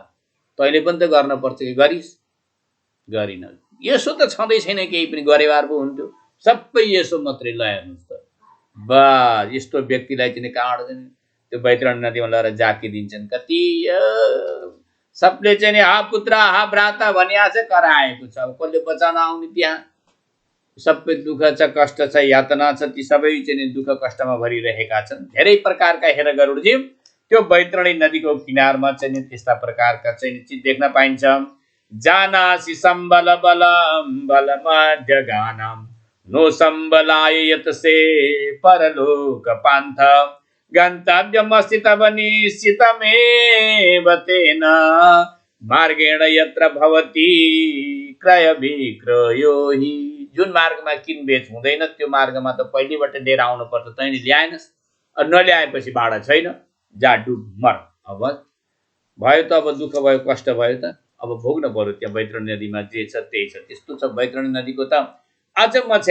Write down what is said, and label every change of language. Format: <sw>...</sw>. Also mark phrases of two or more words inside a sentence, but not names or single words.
<ne>तैँले पनि त गर्न पर्छ कि गरिस्? गरिन। यसो त छँदै छैन केही पनि, गरेवार पो हुन्थ्यो। सबै यसो मात्रै। ल हेर्नुहोस् त, बस यस्तो व्यक्तिलाई चाहिँ कहाँबाट त्यो बैतरणी नदीमा लगेर जाकिदिन्छन्। कति सबले चाहिँ नि हा पुत्र हा भ्राता भनिया चाहिँ कराएको छ। अब कसले बचाउन आउने त्यहाँ? सबै दुःख छ, कष्ट छ, यातना छ, ती सबै चाहिँ दुःख कष्टमा भरिरहेका छन्। धेरै प्रकारका हेर गरुडजी त्यो बैतरणी नदीको किनारमा चाहिँ त्यस्ता प्रकारका चाहिँ चिज देख्न पाइन्छ।</ne> <sa>जानासि सम्बल बलम बल मध्य गानम नो सम्बलाय यतसे परलोक पान्थ गन्तव्यमस्ति तव निश्चितमेव तेन मार्गेण यत्र भवति क्रय विक्रयो हि।</sa> <ne>जुन मार्गमा किनबेच हुँदैन त्यो मार्गमा त पहिलेबाट लिएर आउनुपर्छ। तैँले ल्याएनस्, नल्याएपछि भाडा छैन, जा डुब मर। अब भयो त, अब दुःख भयो, कष्ट भयो त, अब भोग्न पर्यो। त्यहाँ बैतरणी नदीमा जे छ त्यही छ। त्यस्तो छ बैतरणी नदीको त अचम्म छ।</ne>